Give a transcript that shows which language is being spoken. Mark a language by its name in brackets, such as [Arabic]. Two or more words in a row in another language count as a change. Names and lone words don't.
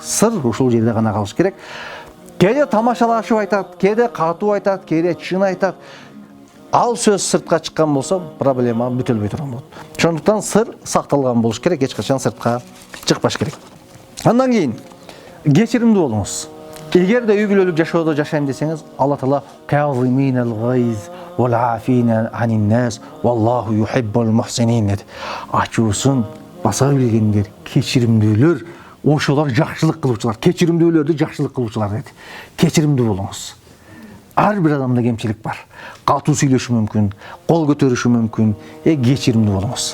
[Kyrgyz] Сыр ушул жерде гана калыш керек. Кээде тамашалашып айтат, кээде катуу айтат, кээде чын айтат. Ал сөз сыртка чыккан болсо, проблема бүтөлбөй турган болот. Ошондуктан сыр сакталган болуш керек, эч качан сыртка чыкпаш керек. Андан кийин кечиримдүү болуңуз. Эгерде үй бүлөлүк жашоодо жашайм десеңиз, [Arabic] Алла Таала الكاظمين الغيظ والعافين عن الناس والله يحب المحسنين dedi. [Kyrgyz] Ачуусун баса билгендер, кечиримдүүлөр, ошолор жакшылык кылуучулар, кечиримдүүлөрдү жакшылык кылуучулар dedi. Кечиримдүү болуңуз. ар бир адамда кемчилик бар. Катуу сүйлөшү мүмкүн, кол көтөрүшү мүмкүн, кечиримдүү болуңуз.